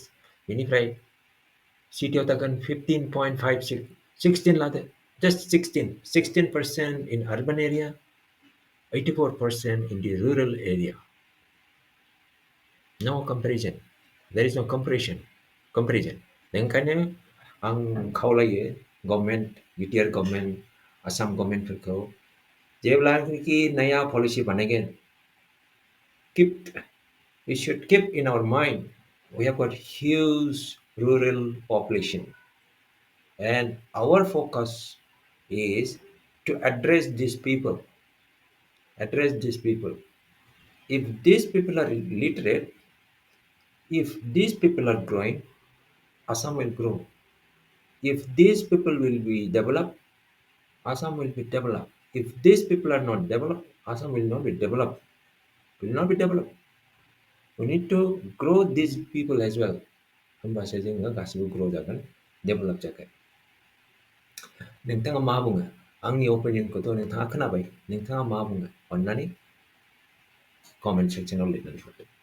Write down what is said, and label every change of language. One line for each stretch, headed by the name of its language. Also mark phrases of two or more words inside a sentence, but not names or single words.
English: Meaning, city of Tagan 15.56, 16 just 16% in urban area, 84% in the rural area. No comparison. There is no comparison. Then kind of
Bodo: ang खावलायो
English: government, BTR government, Assam government
Bodo: फोरखौ जेब्लानोखि नया
English: policy बानायगोन, we should keep in our mind we have got huge rural population. And our focus is to address these people. If these people are literate, if these people are growing, Assam will grow. If these people will be developed, Assam will be developed. If these people are not developed, Assam will not be developed. We need to grow these people as well.
Bodo: होमबासो जोङो गासिबो grow जागोन, develop जागोन. नोंथाङा मा बुङो? आंनि opinionखौथ' नोंथाङा खोनाबाय. नोंथाङा मा बुङो? अन्नानै comment sectionआव लिरनानै हरदो.